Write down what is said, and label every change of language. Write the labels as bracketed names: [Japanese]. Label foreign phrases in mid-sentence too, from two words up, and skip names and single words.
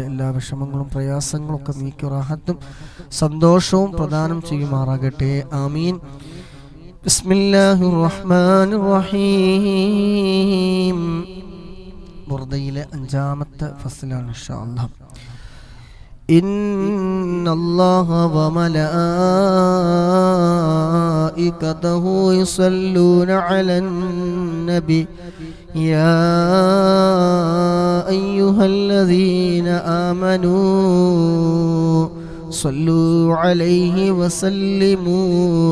[Malayalam] എല്ലാ വിഷമങ്ങളും പ്രയാസങ്ങളും ഒക്കെ നീക്കി റാഹത്തും സന്തോഷവും പ്രദാനം ചെയ്യുമാറാകട്ടെ. [Arabic] آمين. بسم الله الرحمن الرحيم. [Malayalam] ബുർദയിലെ 5-ാമത്തെ ഫസ്ലാണ് [Arabic] إن شاء الله. إن الله وملائكته يصلون على النبي يا أيها الذين آمنوا صلوا عليه وسلموا